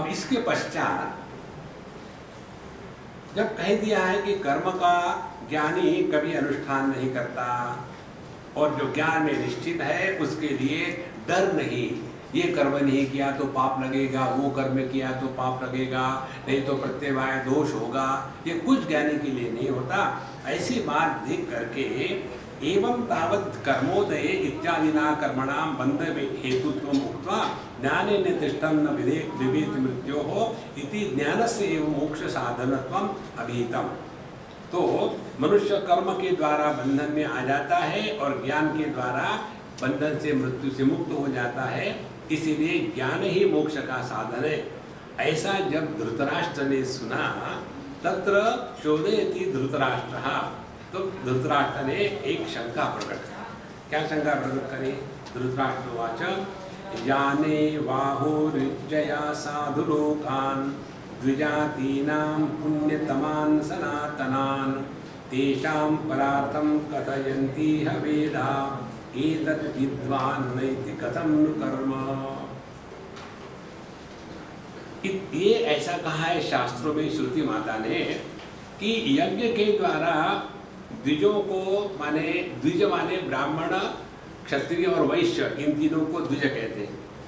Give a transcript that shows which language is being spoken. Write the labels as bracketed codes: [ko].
[hi] अब इसके पश्चात जब कह दिया है कि कर्म का ज्ञानी कभी अनुष्ठान नहीं करता और जो ज्ञान में निश्चित है उसके लिए डर नहीं, ये कर्म नहीं किया तो पाप लगेगा, वो कर्म किया तो पाप लगेगा, नहीं तो प्रत्यवाय दोष होगा, ये कुछ ज्ञानी के लिए नहीं होता। ऐसी बात देख करके [sa] एवं तावत् कर्मोदये इत्यादिना कर्मणां बंध हेतुत्वम् उक्त्वा ज्ञाने निर्दिष्टं न विवेति मृत्योः इति ज्ञानस्य एव मोक्ष साधनत्वम् अभिहितम्। [hi] तो मनुष्य कर्म के द्वारा बंधन में आ जाता है और ज्ञान के द्वारा बंधन से मृत्यु से मुक्त हो जाता है, इसीलिए ज्ञान ही मोक्ष का साधन है। ऐसा जब धृतराष्ट्र ने सुना [sa] तत्र चोदयति धृतराष्ट्रः, [hi] तो धृतराष्ट्र ने एक शंका प्रकट की। क्या शंका प्रकट करी? [sa] धृतराष्ट्रवाच याने वाहुर्जया साधुलोकान् द्विजातीनां पुण्यतमान् सनातनान् तेषां परार्थं कथयन्ति ह वेदा एतद् विद्वान् नैति कथं नु कर्म। [hi] ये ऐसा कहा है शास्त्रों में श्रुति माता ने कि यज्ञ के द्वारा द्विजों को, माने द्विज माने ब्राह्मण क्षत्रिय और वैश्य, इन तीनों को द्विज कहते हैं।